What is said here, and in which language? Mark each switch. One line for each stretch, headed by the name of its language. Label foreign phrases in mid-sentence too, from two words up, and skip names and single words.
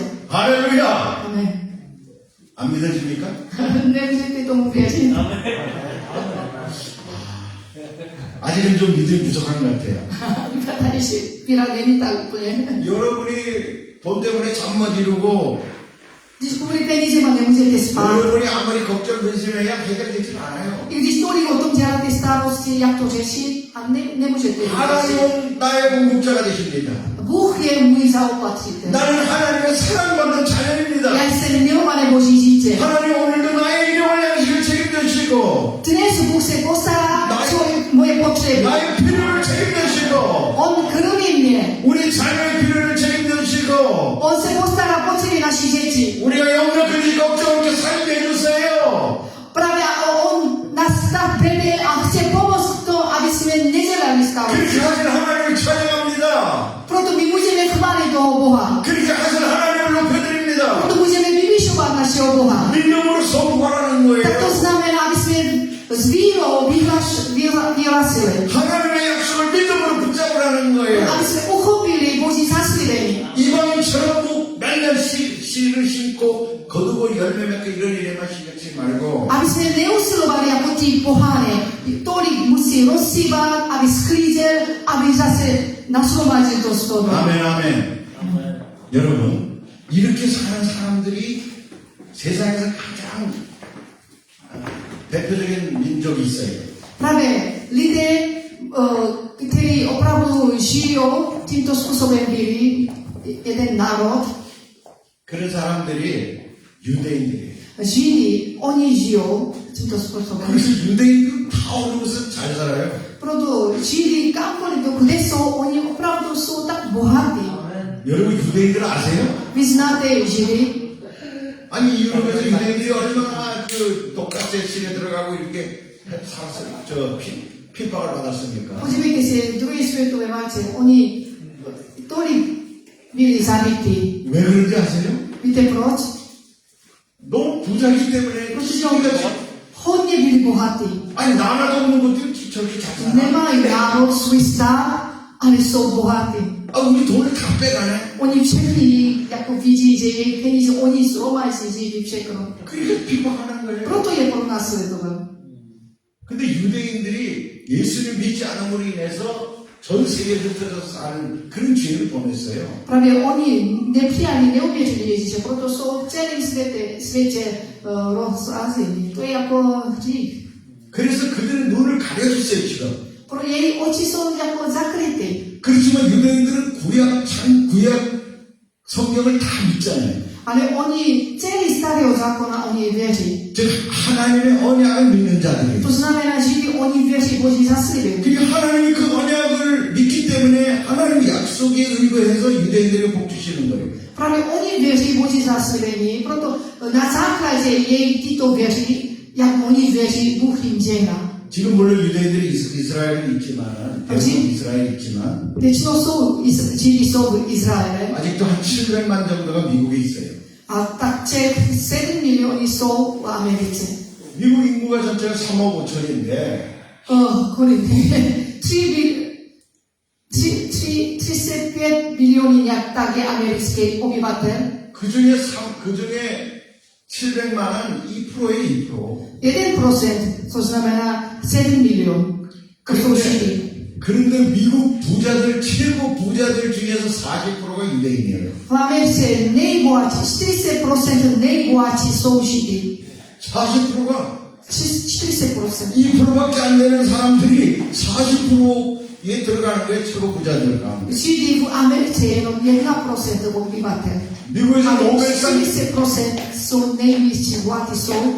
Korean: 할렐루야. Amen. 안 믿어집니까?
Czech: Nemůžete tomu věřit.
Korean: 아직은 좀 믿음이 부족한 것 같아요.
Czech: Tady si víra není tak úplně.
Korean: 여러분이 돈 때문에 잠 못 이루고
Czech: Když kvůli penízema nemůžete spát,
Korean: 여러분이 아무리 걱정 근심해야 해결되지 않아요.
Czech: i když tolik o tom děláte starosti, jak to řešit, a nemůžete to řešit.
Korean: 하나님은 나의 공급자가 되십니다.
Czech: Bůh je můj zaopatřitel.
Korean: 나는 하나님의 사랑받는 자녀입니다.
Czech: Já jsem milované Boží dítě.
Korean: 하나님 오늘도 나의 일용할 양식을 책임져주시고
Czech: Dnes Bůh se postará o moje potřeby.
Korean: 나의 필요를 책임져주시고
Czech: On krmí mě.
Korean: 우리 자녀의 필요를 책임져주시고
Czech: On se postará potřeby naší děti.
Korean: 우리가 영역을 걱정 없게 살게 해주세요.
Czech: Právě on nás tak vede a chce pomoct v tom, aby jsme nedělali starosti.
Korean: 그렇게 하신 하나님을 찬양합니다.
Czech: Proto my můžeme chválit toho Boha.
Korean: 그렇게 하신 하나님을 높여드립니다.
Czech: Proto můžeme vyvyšovat našeho Boha.
Korean: 믿음으로 선포하라는
Czech: Tak to
Korean: 거예요.
Czech: znamená, aby jsme s vírou vyhlasili.
Korean: 하나님의 약속을 믿음으로 붙잡으라는 거예요.
Czech: Aby jsme uchopili Boží zaslíbení.
Korean: 이방인처럼 매년 씨를 심고 거두고 열매 맺고 이런 일에만 신경 쓰지 말고
Czech: Aby jsme neusilovali jako ti pohány. Tolik musí rozsývat, aby sklízel, aby zase nashromadil to slovo.
Korean: 아멘 아멘. 여러분 이렇게 사는 사람들이 세상에서 가장 대표적인 민족이 있어요.
Czech: Právě lidé, kteří opravdu žijou tímto způsobem byli, jeden národ,
Korean: 그런 사람들이 유대인들이에요.
Czech: Židi, oni žijou tímto způsobem.
Korean: 그래서 유대인들은 다 어느 곳은 잘 살아요.
Czech: Proto Židi, kamkoliv, kde jsou, oni opravdu jsou tak bohatí.
Korean: 여러분 유대인들 아세요?
Czech: Vy znáte Židy?
Korean: 아니 유럽에서 유대인들이 얼마나 그 독가스의 실에 들어가고 이렇게 살았어요. 핍박을 받았습니까?
Czech: Podívejte se, v druhé světové válce, oni tolik byli zabiti.
Korean: 왜 그런지 아세요?
Czech: Víte proč?
Korean: 너무 부자이기 때문에
Czech: Protože oni hodně byli bohatí.
Korean: 아니 나라도 없는 것도 저렇게 잘 살아.
Czech: Nemají národ, svůj stát, ale jsou bohatí.
Korean: 아 우리 돈을 다 빼가네.
Czech: Oni všechny jako vidí, že jejich peníze, oni zhromaždí všechno.
Korean: 그렇게 핍박하는 거예요.
Czech: Proto je pro nás sledoval.
Korean: 근데 유대인들이 예수를 믿지 않음으로 인해서 전 세계에 흩어져서 사는 그런 죄를 범했어요.
Czech: Právě oni nepřijali, neuvěřili Ježíše, proto jsou v celém světě rozrazení. To je jako hřích.
Korean: 그래서 그들은 눈을 가려줬어요 지금.
Czech: Pro jejich oči jsou jako zakryty.
Korean: 그렇지만 유대인들은 구약 성경을 다 믿잖아요.
Czech: Ale oni celý starého zákona oni věří.
Korean: 즉 하나님의 언약을 믿는 자들이.
Czech: To znamená, že oni věří Boží zaslíbení.
Korean: 그게 하나님이 그 언약을 믿기 때문에 하나님의 약속에 의거해서 유대인들에게 복 주시는 거예요.
Czech: Právě oni věří Boží zaslíbení, proto na základě jejich tyto věří, jak oni věří, Bůh jim žehná.
Korean: 지금 물론 유대인들이 이스라엘은 있지만 대부분 이스라엘이 있지만
Czech: Většinou jsou Židi jsou v Izraele
Korean: 아직도 한 700만 정도가 미국에 있어요.
Czech: a tak 7 milionů jsou v Americe.
Korean: 미국 인구가 전체가 3억 5천인데
Czech: Kolik? 35 milionů nějak tak je americký obyvatel.
Korean: 그 중에 700만은 2%에 2%.
Czech: 1%, to znamená 7 milionů. To jsou Židi.
Korean: 그런데 미국 부자들 최고 부자들 중에서 40%가 유대인이에요.
Czech: V Americe nejbohatší, 40% nejbohatší jsou Židi.
Korean: 40%가 40%. 2%밖에 안 되는 사람들이 40%에 들어가는 거예요. 최고 부자들 가운데.
Czech: Židi v Americe jenom 1% obyvatel.
Korean: 미국에서
Czech: Ale
Korean: 노벨상
Czech: 40% jsou největší bohatí jsou.